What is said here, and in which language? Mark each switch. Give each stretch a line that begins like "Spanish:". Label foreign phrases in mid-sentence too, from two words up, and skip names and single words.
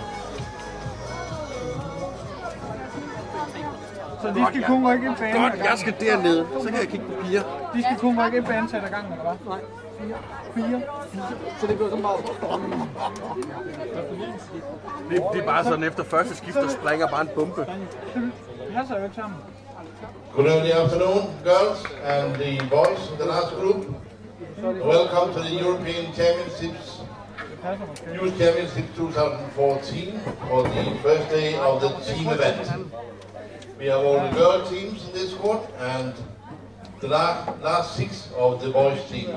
Danish: Så de skal kun rykke en bane. Godt, jeg skal dernede. Så kan jeg kigge på piger. De skal kun rykke en bane til ad gangen, eller hvad? Nej. 4. Så det går så meget. Det er bare sådan, efter første skift, der springer bare en bombe. Det passer jo ikke sammen.
English: Good early afternoon, girls and the boys in the last group. Welcome to the European Championships, Youth Championship 2014 for the first day of the team event. We have all the girl teams in this squad and the last 6 of the boys teams.